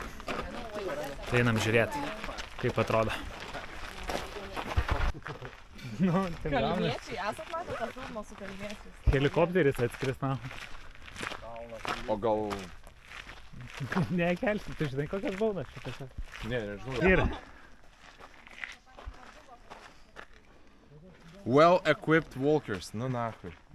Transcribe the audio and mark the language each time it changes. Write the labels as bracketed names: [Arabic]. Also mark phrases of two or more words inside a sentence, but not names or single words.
[Lithuanian] Tai einam žiūrėti, kaip atrodo. Nu, tai kalniečiai, esat matę tą filmą su kalniečiais? Helikopteris atskris, na. O gal... Nekelsim, tu žinai, kokias baudas šitose? Ne, nežinau. Yra. [English] Well-equipped walkers, [Russian] ну нахуй.